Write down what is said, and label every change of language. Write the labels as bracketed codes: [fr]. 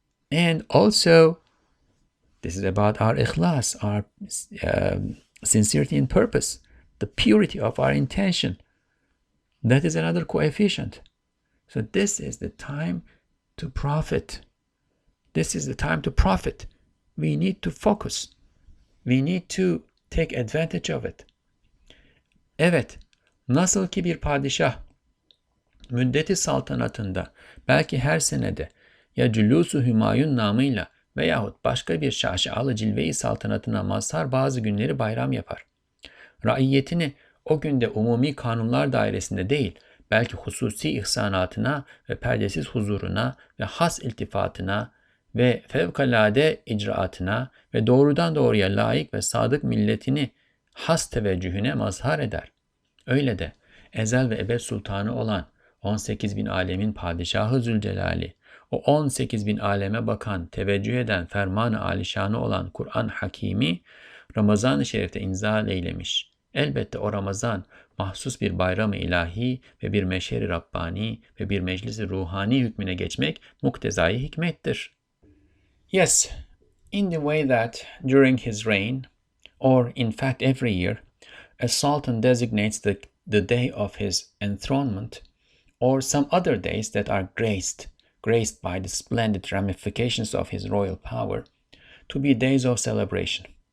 [en] And also, this is about our ikhlas, our sincerity in purpose, the purity of our intention. That is another coefficient. So this is the time to profit. This is the time to profit. We need to focus. We need to take advantage of it. [tr] Evet, nasıl ki bir padişah müddeti saltanatında belki her senede ya Cülûs-u Hümayun namıyla veyahut başka bir şaşalı cilve-i saltanatına mazhar bazı günleri bayram yapar. Raiyetini o günde umumi kanunlar dairesinde değil, belki hususi ihsanatına ve perdesiz huzuruna ve has iltifatına ve fevkalade icraatına ve doğrudan doğruya layık ve sadık milletini has teveccühüne mazhar eder. Öyle de ezel ve ebed sultanı olan 18 bin alemin padişahı Zülcelali, o 18 bin aleme bakan, teveccüh eden, ferman-ı alişanı olan Kur'an Hakimi, Ramazan-ı Şerif'te inzal eylemiş. Elbette o Ramazan mahsus bir bayram-ı ilahi ve bir meşher-i Rabbani ve bir meclis-i ruhani hükmüne geçmek muktezai hikmettir. [en] Yes, in the way that during his reign, or in fact every year, a sultan designates the day of his enthronement, or some other days that are graced by the splendid ramifications of his royal power, to be days of celebration.